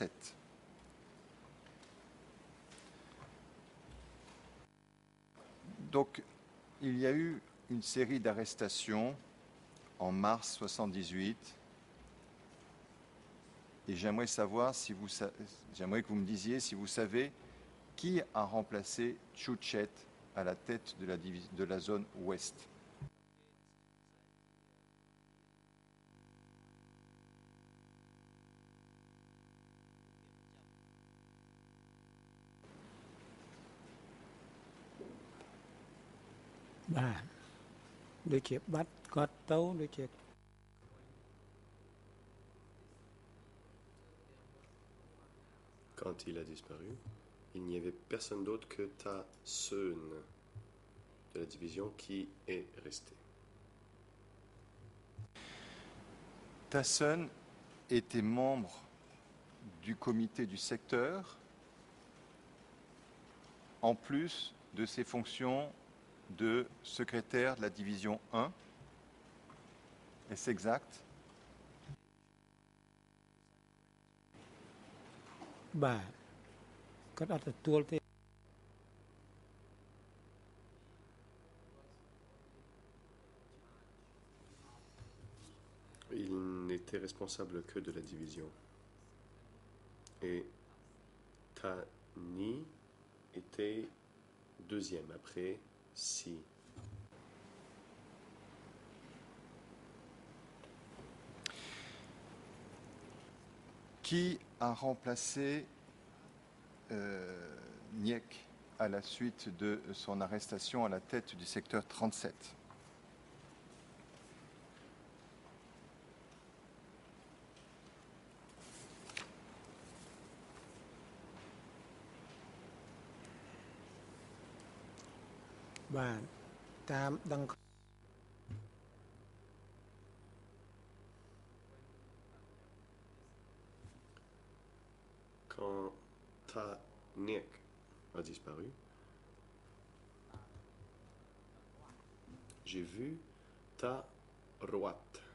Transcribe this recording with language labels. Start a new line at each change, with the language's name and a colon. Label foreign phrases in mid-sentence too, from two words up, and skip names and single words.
French: » Donc il y a eu une série d'arrestations en mars 78 et j'aimerais que vous me disiez si vous savez qui a remplacé Tchouchet à la tête de la zone ouest.
Khmer: បាទដូចជាបាត់គាត់ទៅដូចជា
French: Quand il a disparu, il n'y avait personne d'autre que Ta Seun de la division qui est resté. Tasson était membre du comité du secteur, en plus de ses fonctions de secrétaire de la division 1. Est-ce exact?
Khmer: បាទគាត់អត់ទទួលទេ
French: Il n'était responsable que de la division. Et Ta Ni était deuxième après Si. Qui a remplacé Niek à la suite de son arrestation à la tête du secteur 37?
Khmer: បាទតាមដឹង
French: Quand Ta Niek a disparu, j'ai vu Ta Roat,